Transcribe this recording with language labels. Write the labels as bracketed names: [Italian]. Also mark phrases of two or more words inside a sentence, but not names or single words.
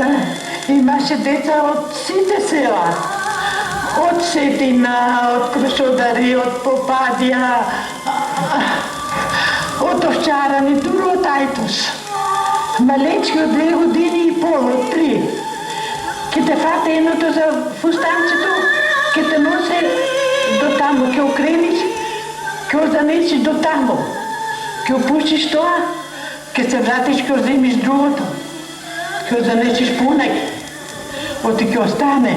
[Bulgarian] Имаше деца от сите села. От Сетина, от Крушодари, от Попадия, от Овчарани, дори от Айтос. Малечки от 2 години и пол, от 3. Ке те фате едното за фустанчето, ке те носи до тамо, ке окрениш, ке занесиш до тамо. Ке опустиш това, ке се вратиш, ке вземиш другото. Ке занесиш пунък. Оти ке остане.